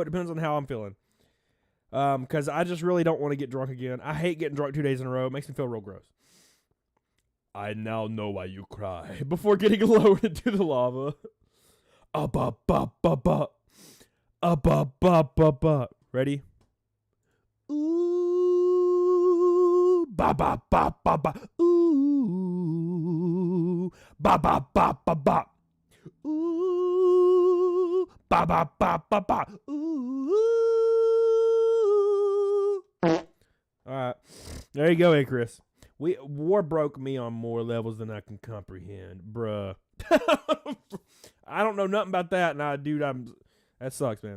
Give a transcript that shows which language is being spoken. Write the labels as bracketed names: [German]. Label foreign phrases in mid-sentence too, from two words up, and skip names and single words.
[English] It depends on how I'm feeling. Because I just really don't want to get drunk again. I hate getting drunk 2 days in a row. It makes me feel real gross. I now know why you cry before getting lowered into the lava. Ready? Ooh, ba ba ba ba ba. Ooh, ba ba ba ba ba. Ooh, ba ba ba ba ba. Ooh. All right, there you go, Icarus. War broke me on more levels than I can comprehend, bruh. I don't know nothing about that, and dude, that sucks, man.